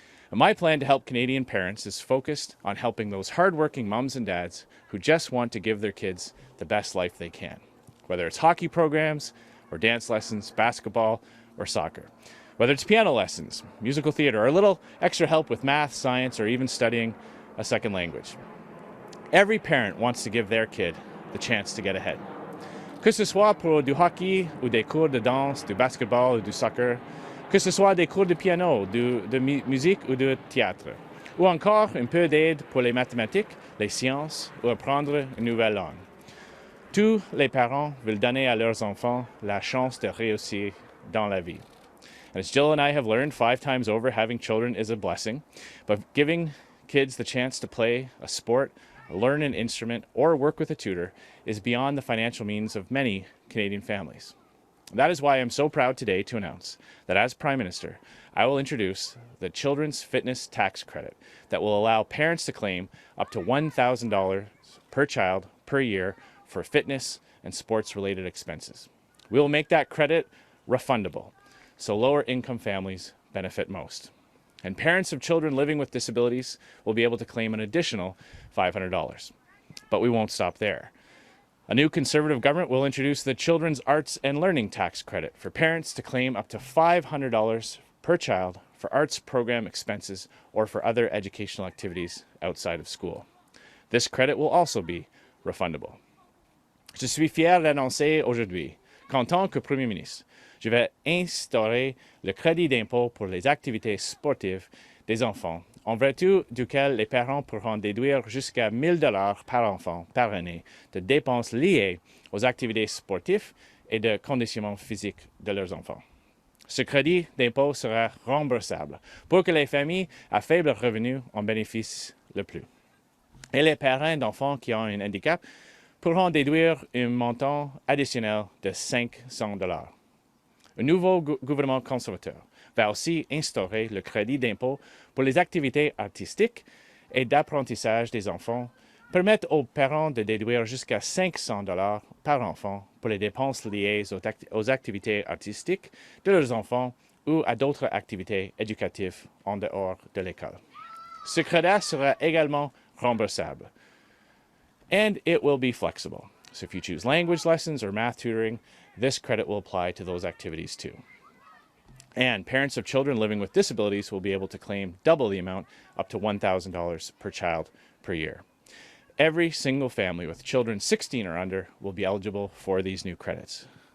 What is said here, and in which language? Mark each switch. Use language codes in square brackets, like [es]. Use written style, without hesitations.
[en] And my plan to help Canadian parents is focused on helping those hardworking moms and dads who just want to give their kids the best life they can, whether it's hockey programs or dance lessons, basketball or soccer, whether it's piano lessons, musical theater, or a little extra help with math, science, or even studying a second language. Every parent wants to give their kid the chance to get ahead. [fr] Que ce soit pour du hockey ou des cours de danse, du basketball ou du soccer, que ce soit des cours de piano, de musique ou de théâtre, ou encore un peu d'aide pour les mathématiques, les sciences ou apprendre une nouvelle langue. Tous les parents veulent donner à leurs enfants la chance de réussir dans la vie. [en] And as Jill and I have learned 5 times over, having children is a blessing, but giving kids the chance to play a sport, learn an instrument, or work with a tutor is beyond the financial means of many Canadian families. That is why I'm so proud today to announce that as Prime Minister, I will introduce the Children's Fitness Tax Credit that will allow parents to claim up to $1,000 per child per year for fitness and sports-related expenses. We will make that credit refundable, so lower-income families benefit most. And parents of children living with disabilities will be able to claim an additional $500. But we won't stop there. A new Conservative government will introduce the Children's Arts and Learning Tax Credit for parents to claim up to $500 per child for arts program expenses or for other educational activities outside of school. This credit will also be refundable. [fr] Je suis fier d'annoncer aujourd'hui qu'en tant que Premier ministre, je vais instaurer le crédit d'impôt pour les activités sportives des enfants, en vertu duquel les parents pourront déduire jusqu'à $1,000 par enfant par année de dépenses liées aux activités sportives et de conditionnement physique de leurs enfants. Ce crédit d'impôt sera remboursable pour que les familles à faible revenu en bénéficient le plus. Et les parents d'enfants qui ont un handicap pourront déduire un montant additionnel de 500 dollars. Un nouveau gouvernement conservateur va aussi instaurer le crédit d'impôt pour les activités artistiques et d'apprentissage des enfants, permettre aux parents de déduire jusqu'à 500 dollars par enfant pour les dépenses liées aux activités artistiques de leurs enfants ou à d'autres activités éducatives en dehors de l'école. Ce crédit sera également remboursable. [en] And it will be flexible. So if you choose language lessons or math tutoring, this credit will apply to those activities too. And parents of children living with disabilities will be able to claim double the amount, up to $1,000 per child per year. Every single family with children 16 or under will be eligible for these new credits.